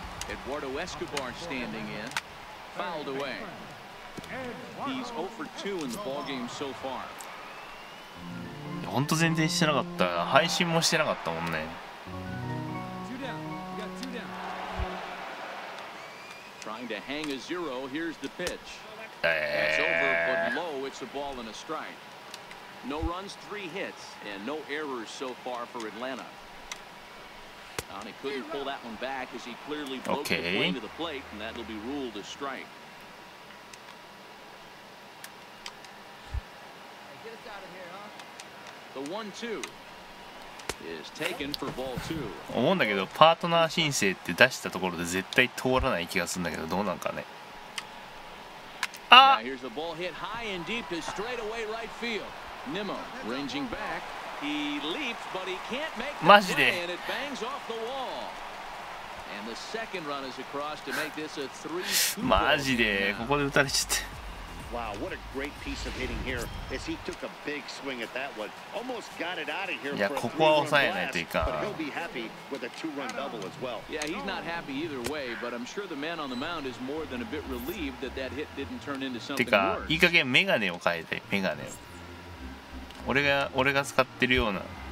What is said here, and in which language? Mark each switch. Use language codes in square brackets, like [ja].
[en] Eduardo Escobar standing in, fouled away. He's 0 for 2 in the ball game so far. [ja] 本当全然してなかった。配信もしてなかったもんね。 [en] Trying to hang a 0. Here's the pitch. That's over, but low. It's a ball and a strike. No runs, 3 hits, and no errors so far for Atlanta. And he couldn't pull that one back as he clearly broke the plane to the plate, and that'll be ruled a strike. The 1-2 is taken for ball 2. [ja] 思うんだけど、パートナー申請って出したところで絶対通らない気がするんだけど、どうなんかね。あっ。 [en] Here's the ball hit high and deep to straightaway right field. Nimmo ranging back. He leaps, but he can't make the play, and it bangs off the wall. And the second run is across to make this a 3-2. [ja] マジでここで打たれちゃって。 [en] Wow, what a great piece of hitting here as he took a big swing at that one. Almost got it out of here for a 3-run blast, but he'll be happy with a 2-run double as well. Yeah, he's not happy either way, but I'm sure the man on the mound is more than a bit relieved that that hit didn't turn into something worse. [ja] てか、いい加減メガネを変えて、メガネを。俺が使ってるような。